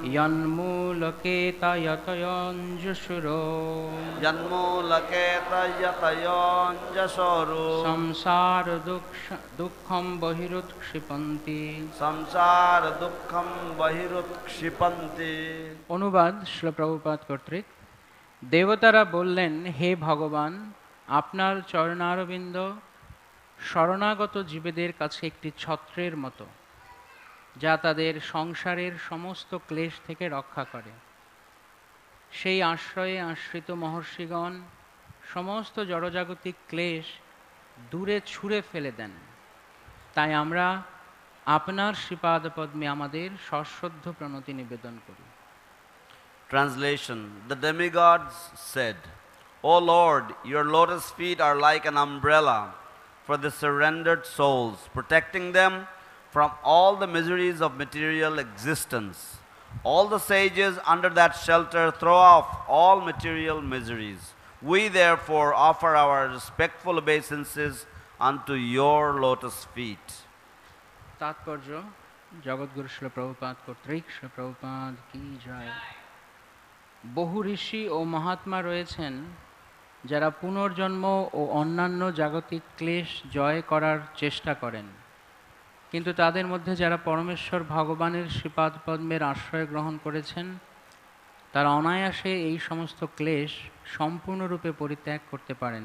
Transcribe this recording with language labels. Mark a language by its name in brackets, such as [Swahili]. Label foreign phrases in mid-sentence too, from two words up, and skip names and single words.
[Sanskrit] यन्मूलकेतायतयोऽञ्जसुरो, जन्मूलकेतयतयोऽञ्जसुरो, संसारदुःखं बहिरुत्क्षिपन्ति। संसारदुःखं बहिरुत्क्षिपन्ति। [Bangla] অনুবাদ শ্রীল প্রভুপাদ কর্তৃক। দেবতারা বললেন, হে ভগবান, আপনার চরণারবিন্দ শরণাগত জীবেদের কাছে একটি ছত্রের মতো, যা তাদের সংসারের সমস্ত ক্লেশ থেকে রক্ষা করে। সেই আশ্রয়ে আশ্রিত মহর্ষিগণ সমস্ত জড়জাগতিক ক্লেশ দূরে ছুঁড়ে ফেলে দেন। তাই আমরা আপনার শ্রীপাদ পদ্মে আমাদের সশ্রদ্ধ প্রণতি নিবেদন করি। [English] Translation: The demigods said, O Lord, your lotus feet are like an umbrella for the surrendered souls, protecting them from all the miseries of material existence. All the sages under that shelter throw off all material miseries. We therefore offer our respectful obeisances unto your lotus feet. [Bangla] তাৎপর্য: জগৎগুরু শ্রীল প্রভুপাদ কর্তৃক শ্রীল প্রভুপাদ কি জয়। বহু ঋষি ও মহাত্মা রয়েছেন যারা পুনর্জন্ম ও অন্যান্য জাগতিক ক্লেশ জয় করার চেষ্টা করেন, কিন্তু তাদের মধ্যে যারা পরমেশ্বর ভগবানের শ্রীপাদ পদ্মের আশ্রয় গ্রহণ করেছেন তারা অনায়াসে এই সমস্ত ক্লেশ সম্পূর্ণরূপে পরিত্যাগ করতে পারেন।